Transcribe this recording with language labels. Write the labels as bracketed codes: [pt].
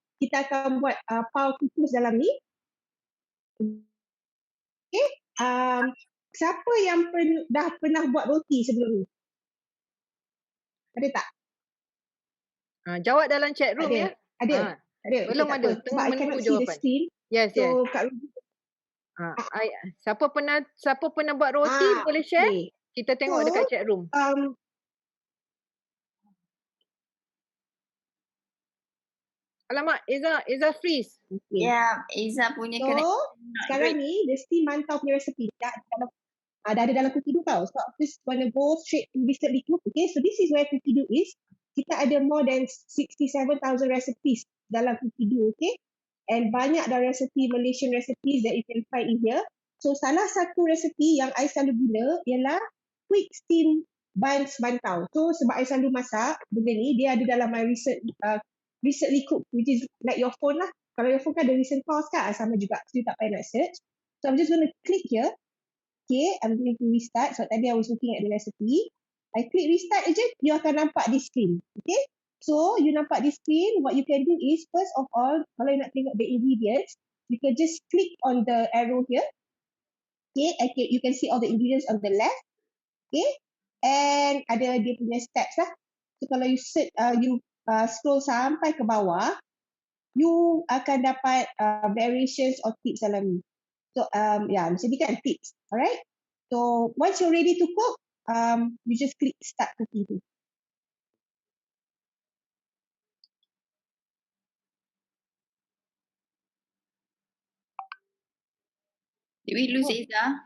[ms] Kita akan buat pau kukus dalam ni. Okay. Siapa yang dah pernah buat roti sebelum ni? Ada tak? Jawab dalam chat room ya. Ada. Belum okay, ada. Sebab [en] I cannot see the screen. Yes. So Kak Rosie, [ms] siapa pernah buat roti boleh share? Okay. Kita tengok dekat chat room. Alamak, Eza freeze. Okay. Ya, Iza punya connection. Sekarang ni [en] the steam mantau [ms] punya recipe dah ada dalam Cookido tau. [en] So I just want to go straight to recently cook. Okay, so this is where Cookido is. [ms] Kita ada [en] more than 67,000 recipes [ms] dalam Cookido, okay? [en] And [ms] banyak dah resipi [en] Malaysian recipes that you can find in here. [ms] So salah satu resipi yang I selalu guna ialah [en] quick steam buns [ms] mantau. [en] So [ms] sebab I selalu masak benda ni, dia ada dalam [en] my recently cook, which is like your phone lah. [ms] Kalau [en] your phone [ms] kan ada [en] recent pause [ms] kan, sama juga. So you tak payah nak search. [en] So I'm just going to click here. Okay, I'm going to restart. So tadi I was looking at the recipe. I click restart je, you [ms] akan nampak [en] this screen. Okay. So, you nampak this screen, what you can do is, first of all, [ms] kalau you nak tengok [en] the ingredients, you can just click on the arrow here. Okay, you can see all the ingredients on the left. [ms] Okay, and ada dia punya [en] steps [ms] lah. So, kalau you scroll sampai ke bawah, you akan dapat [en] variations of tips [ms] dalam ni. So, macam ni kan tips. [en] Alright. So, once you're ready to cook, you just click start cooking tu. Did we lose Iza?